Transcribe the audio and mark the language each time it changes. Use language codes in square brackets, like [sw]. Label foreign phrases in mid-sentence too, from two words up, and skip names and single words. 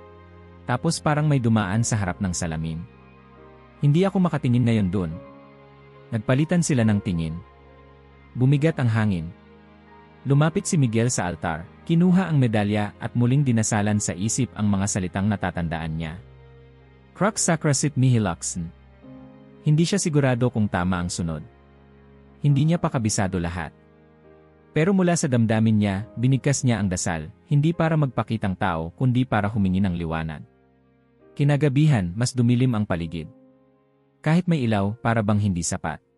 [tl] Tapos parang may dumaan sa harap ng salamin. Hindi ako makatingin ngayon dun. Nagpalitan sila ng tingin. Bumigat ang hangin. Lumapit si Miguel sa altar, kinuha ang medalya at muling dinasalan sa isip ang mga salitang natatandaan niya. [la] Crux sacra sit mihi luxen. [tl] Hindi siya sigurado kung tama ang sunod. Hindi niya pa kabisado lahat. Pero mula sa damdamin niya, binigkas niya ang dasal, hindi para magpakitang tao kundi para humingi ng liwanag. Kinagabihan, mas dumilim ang paligid. Kahit may ilaw, para bang hindi sapat.